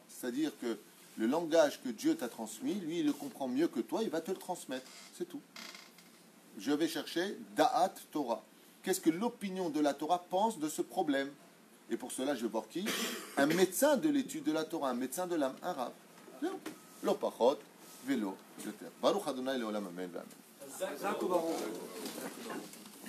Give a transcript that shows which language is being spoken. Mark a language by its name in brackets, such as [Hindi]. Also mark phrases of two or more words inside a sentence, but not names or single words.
[French] C'est-à-dire que le langage que Dieu t'a transmis, lui, il le comprend mieux que toi, il va te le transmettre. C'est tout. Je vais chercher [Hebrew] דעת תורה. [French] Qu'est-ce que l'opinion de la Torah pense de ce problème? Et pour cela, je vais voir qui? Un médecin de l'étude de la Torah, un médecin de l'âme, un Rav. [Hebrew] לא פחות, ולא, יותר. ברוך אדוני לעולם אמן.